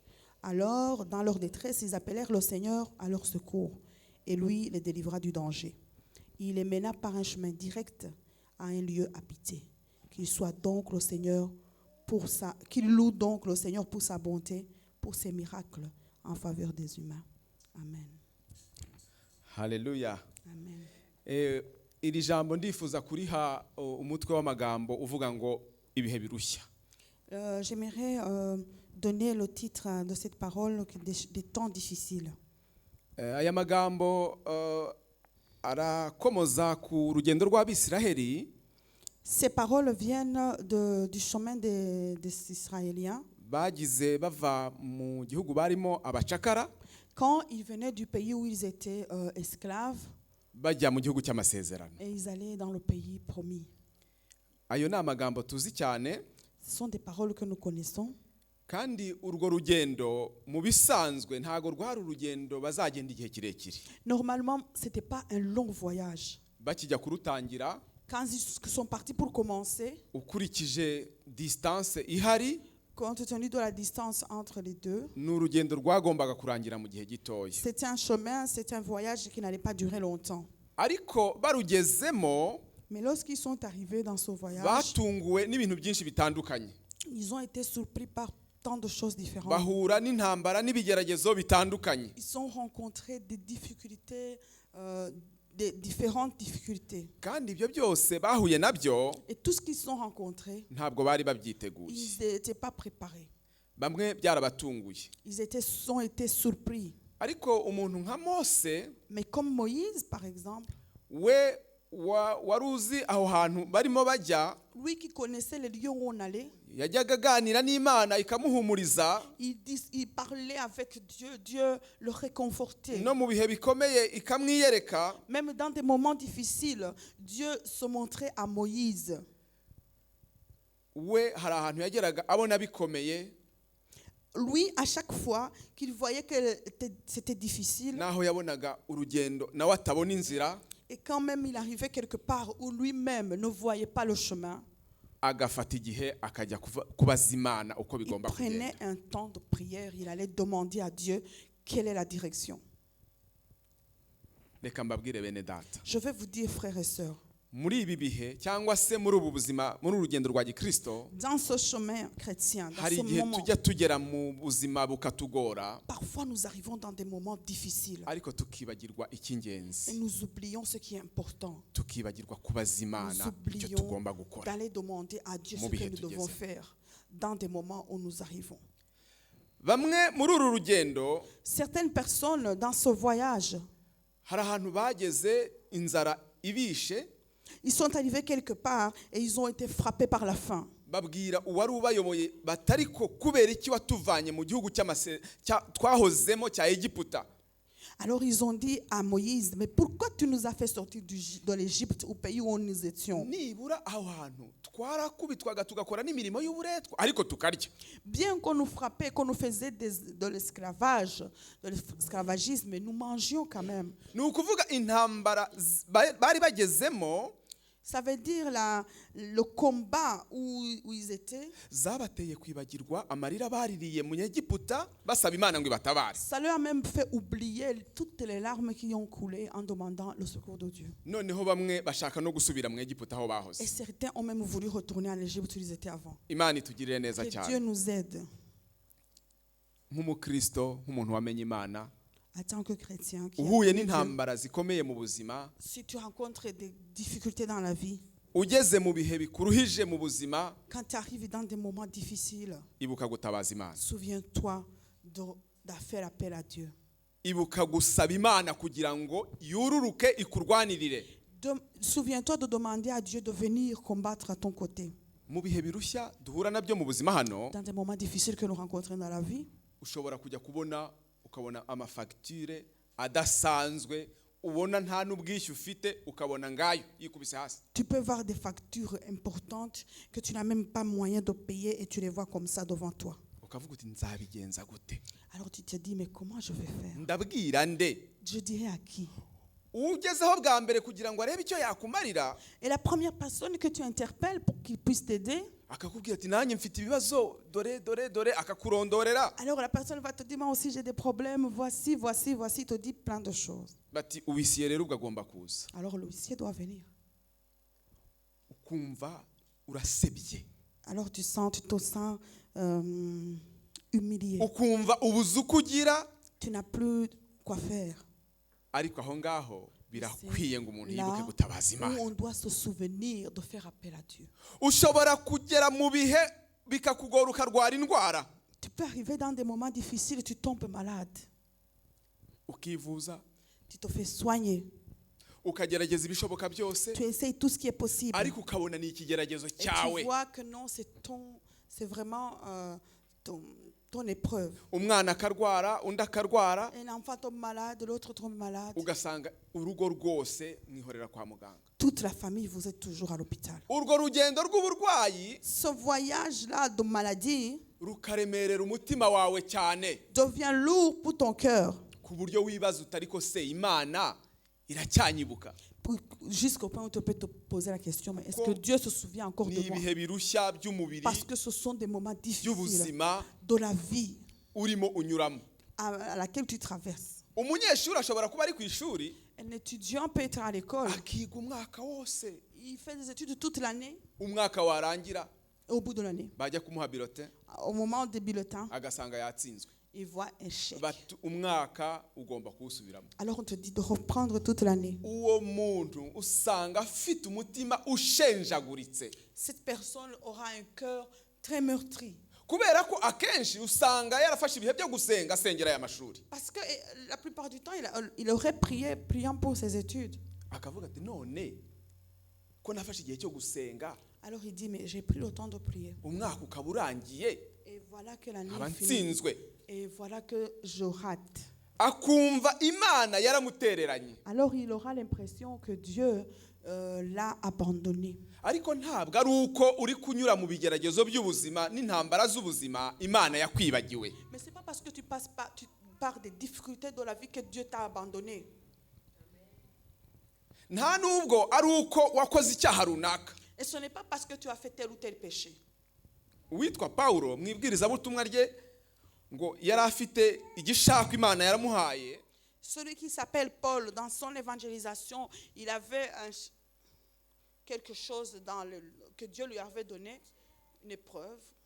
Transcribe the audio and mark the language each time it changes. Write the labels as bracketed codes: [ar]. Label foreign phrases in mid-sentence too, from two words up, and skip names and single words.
[fr] Alors, dans leur détresse, ils appelèrent le Seigneur à leur secours, et lui les délivra du danger. Il les mena par un chemin direct à un lieu habité. Qu'il loue donc le Seigneur pour sa bonté, pour ses miracles en faveur des humains. Amen. Haleluya. Amen. [rw] Iri jambo ndifuza kuriha umutwe w'amagambo uvuga ngo ibihe birushya. [fr] J'aimerais donner le titre de cette parole, des temps difficiles. [rw] Aya magambo arakomoza ku rugendo rw'Abisiraheli. [fr] Ces paroles viennent du chemin des Israéliens. [rw] Bagize bava mu gihugu barimo abacakara. [fr] Quand ils venaient du pays où ils étaient esclaves, [rw] bajya mu gihugu cy'amasezerano. [fr] Et ils allaient dans le pays promis. [rw] Ayo ni amagambo tuzi cyane. [fr] Ce sont des paroles que nous connaissons. [rw] Kandi urwo rugendo mu bisanzwe ntago rwari urugendo bazagenda igihe kirekire. [fr] Normalement, c'était pas un long voyage. [rw] Bakijya kurutangira, [fr] quand ils sont partis pour commencer, [rw] ukurikije distance ihari, [fr] compte tenu de la distance entre les deux, [rw] n'urugendo rwagombaga kurangira mu gihe gitoya. [fr] c'était un chemin, c'était un voyage qui n'allait pas durer longtemps. [rw] Ariko barugezemo, [fr] mais lorsqu'ils sont arrivés dans ce voyage, [rw] batunguwe n'ibintu byinshi bitandukanye. [fr] Ils ont été surpris par tant de choses différentes. [rw] Bahura n'intambara n'ibigeragezo bitandukanye. [fr] Ils ont rencontré des difficultés, des différentes difficultés. [rw] Kandi ibyo byose bahuye nabyo, [fr] et tout ce qu'ils ont rencontré, [rw] ntabwo bari babyiteguye. [fr] ils n'étaient pas préparés. [rw] Bamwe byarabatunguye. [fr] Ils ont été surpris. [rw] Ariko umuntu nka Mose, [fr] mais comme Moïse par exemple, [rw] we waruzi aho hantu barimo bajya, [fr] lui qui connaissait les lieux où on allait, [rw] yajyaga aganira n'Imana ikamuhumuriza, [fr] il parlait avec Dieu, Dieu le réconfortait. [rw] No mu bihe bikomeye ikamwiyereka, [fr] même dans des moments difficiles, Dieu se montrait à Moïse. [rw] We hari ahantu yageraga abona bikomeye, [fr] lui à chaque fois qu'il voyait que c'était difficile, [rw] naho yabonaga urugendo nawe atabona inzira, [fr] et quand même il arrivait quelque part où lui-même ne voyait pas le chemin, [rw] agafata igihe akajya kubaza Imana uko bigomba kugenda. [fr] Il prenait un temps de prière, il allait demander à Dieu quelle est la direction. [rw] Reka mbabwire bene data, [fr] je vais vous dire frères et sœurs, [rw] muri ibi bihe cyangwa se muri ubu buzima, muri urugendo rwa Gikristo, [fr] dans ce chemin chrétien, dans [rw] hari [fr] ce [rw] igihe [fr] moment, [rw] tujya tugera mu buzima bukatugora, [fr] parfois nous arrivons dans des moments difficiles, [rw] ariko tukibagirwa icy'ingenzi, [fr] et nous oublions ce qui est important. [rw] tukibagirwa kubaza Imana icyo tugomba gukora, [fr] d'aller demander à Dieu ce que nous devons faire dans des moments où nous arrivons. [rw] Bamwe muri uru rugendo, [fr] certaines personnes dans ce voyage, [rw] hari ahantu bageze inzara ibishe, [fr] ils sont arrivés quelque part et ils ont été frappés par la faim. [rw] babwira uwari ubayoboye batariko kubera iki watuvanye mu gihugu twahozemo cya Egiputa. [fr] Alors ils ont dit à Moïse, mais pourquoi tu nous as fait sortir de l'Égypte, au pays où nous étions? [rw] Nibura aho hantu twarakubitwaga tugakora n'imirimo y'uburetwa ariko tukarya. [fr] Bien qu'on nous frappait, qu'on nous faisait de l'esclavage, de l'esclavagisme, nous mangions quand même. [rw] Ni ukuvuga intambara bari bagezemo, [fr] ça veut dire le combat où ils étaient, [rw] zabateye kwibagirwa amarira baririye mu Egiputa basaba Imana ngo ibatabare. [fr] Ça leur a même fait oublier toutes les larmes qui ont coulé en demandant le secours de Dieu. [rw] Noneho bamwe bashaka no gusubira mu Egiputa aho bahoze. [fr] Et certains ont même voulu retourner en Égypte où ils étaient avant. [rw] Imana itugirire neza cyane. [fr] Que Dieu nous aide. [rw] Nk'umukristo, nk'umuntu wamenye Imana, [fr] en tant que chrétien, [rw] uhuye n'intambara zikomeye mu buzima, [fr] si tu rencontres des difficultés dans la vie, [rw] ugeze mu bihe bikuruhije mu buzima, [fr] quand tu arrives dans des moments difficiles, [rw] ibuka gutabaza Imana. [fr] souviens-toi de faire appel à Dieu. [rw] Ibuka gusaba Imana kugira ngo yururuke ikurwanirire. [fr] Souviens-toi de demander à Dieu de venir combattre à ton côté. [rw] Mu bihe birushya duhura nabyo mu buzima hano, [fr] dans des moments difficiles que nous rencontrons dans la vie, [rw] ushobora kujya ukabona amafagitire adasanzwe, ubona nta n'ubwishyu ufite, ukabona ngayo yikubise hasi. [fr] Tu peux voir des factures importantes que tu n'as même pas moyen de payer et tu les vois comme ça devant toi. [rw] Ukavuga uti nzabigenza gute? [fr] Alors tu te dis, mais comment je vais faire? [rw] Ndabwira nde? [fr] Je dirais à qui? [rw] Ugezeho bwa mbere kugira ngo arebe icyo yakumarira. [fr] Et la première personne que tu interpelles pour qu'il puisse t'aider, [rw] akakubwira ati nanjye mfite ibibazo dore akakurondorera. [fr] Alors la personne va te dire, moi aussi j'ai des problèmes, voici, il te dit plein de choses. [rw] Bati uwisiye rero ugomba kuza. [fr] Alors l'huissier doit venir. [rw] Ukumva urasebye. [fr] Alors tu te sens humilié. [rw] Ukumva ubuze uko ugira. [fr] Tu n'as plus quoi faire. [rw] ariko aho ngaho birakwiye ngo umuntu [fr] Là [rw] yibuke gutabaza [fr] où [rw] Imana. [fr] on doit se souvenir de faire appel à Dieu. [rw] Ushobora kugera mu bihe bikakugora ukarwara indwara [fr] Tu peux arriver dans des moments difficiles, tu tombes malade, [rw] ukivuza [fr] tu te fais soigner, [rw] ukagerageza ibishoboka byose [fr] tu essayes tout ce qui est possible. [rw] ariko ukabona ni ikigeragezo [fr] Et tu [rw] cyawe. [fr] vois que non, c'est vraiment ton épreuve. [rw] Umwana akarwara undi akarwara [fr] Un enfant tombe malade, l'autre tombe malade. [rw] ugasanga urugo rwose mwihorera kwa muganga. [fr] Toute la famille, vous êtes toujours à l'hôpital. [rw] Urwo rugendo rw'uburwayi [fr] Ce voyage-là de maladie [rw] rukaremerera umutima wawe cyane [fr] devient lourd pour ton cœur, [rw] ku buryo wibaza utari ko se Imana iracyanyibuka. [fr] jusqu'au point où tu peux te poser la question, mais est-ce que Dieu se souvient encore [rw] Ni [fr] de moi? [rw] ibihe birushya by'umubiri [fr] Parce que ce sont des moments difficiles [rw] by'ubuzima [fr] de la vie [rw] urimo unyuramo. [fr] à laquelle tu traverses. [rw] Umunyeshuri ashobora kuba ari ku ishuri [fr] Un étudiant peut être à l'école, [rw] akiga umwaka wose, [fr] il fait des études toute l'année, [rw] umwaka warangira [fr] et au bout de l'année, [rw] bajya kumuha bilote [fr] au moment des bulletins, [rw] agasanga yatsinzwe. [fr] il voit un chèque. [rw] Umwaka ugomba kuwusubiramo. [fr] Alors on te dit de reprendre toute l'année. [rw] Uwo muntu usanga afite umutima ushenjaguritse [fr] Cette personne aura un cœur très meurtri. [rw] kubera ko akenshi usanga yarafashe ibihe byo gusenga asengera aya mashuri, [fr] Parce que la plupart du temps, il aurait priant pour ses études. [rw] akavuga ati none ko nafashe igihe cyo gusenga [fr] Alors il dit, mais j'ai pris le temps de prier. [rw] umwaka ukaba urangiye [fr] Et voilà que l'année [rw] nkaba [fr] est finie. [rw] nsinzwe. [fr] Et voilà que je rate. [rw] Akumva Imana yaramutereranye, [fr] Alors il aura l'impression que Dieu l'a abandonné. [rw] ariko ntabwo ari uko uri kunyura mu bigeragezo by'ubuzima n'intambara z'ubuzima Imana yakwibagiwe. [fr] Mais ce n'est pas parce que tu pars des difficultés de la vie que Dieu t'a abandonné. [rw] Nta nubwo ari uko wakoze icyaha runaka. [fr] Et ce n'est pas parce que tu as fait tel ou tel péché. [rw] Uwitwa Pawulo mu ibwirizabutumwa rye ngo yari afite igishako Imana yaramuhaye. [fr] Celui qui s'appelle Paul, dans son évangélisation, il avait quelque chose que Dieu lui avait donné, une épreuve.